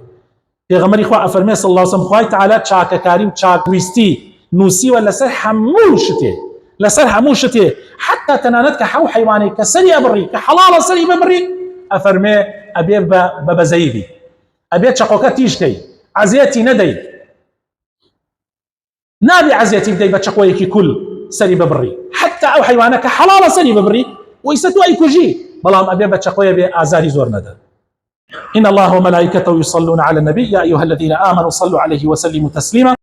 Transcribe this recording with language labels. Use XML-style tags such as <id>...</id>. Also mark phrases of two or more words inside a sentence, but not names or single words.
<ckb>پێغەمبەری خوا ئەفەرمێ</ckb> <ar>صلی الله علیه وسلم</ar> <ckb>خوای تەعالا چاکەکاری و چاکویستی نووسیوە لەسەر هەموو شتێ، حتا تەنانەت کە حەو حەیوانێک کە سەری ئەبڕی کە حەڵاڵە سەری ببڕی ئەفەرمێ ئەبێ بە بەزەیی بی، ئەبێ چەقۆکە تیژکەی، عەزیەتی نەدەی، نابێ عەزیەتی بدەی بە چەقۆیەکی کول سەری ببڕی، حتا ئەو حەیوانە کە حەڵاڵە سەری ببڕی و ئیسە تۆ ئەیکوژی، بەڵام ئەبێ بە چەقۆیە بێ ئازاری زۆر نەدە.</ckb> <ar>إن الله وملائكته يصلون على النبي يا أيها الذين آمنوا صلوا عليه وسلموا تسليما</ar>